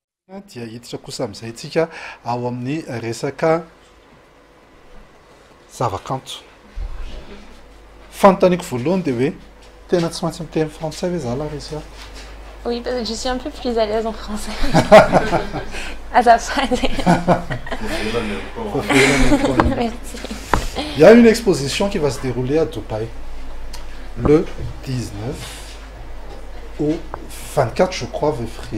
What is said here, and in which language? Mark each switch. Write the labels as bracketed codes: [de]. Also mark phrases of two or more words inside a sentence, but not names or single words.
[mg] dia hiditra kosa amin'izay ao amin'ny resaka zavakanto. Fanontaniako voalohany dia hoe tena tsy maintsy miteny frantsay ve za Larissa? [fr] Oui, parce que je suis un peu plus à l'aise en français. À sa phrase. Merci. Il y a une exposition qui va se dérouler à Dubaï le 19 au 24, je crois, février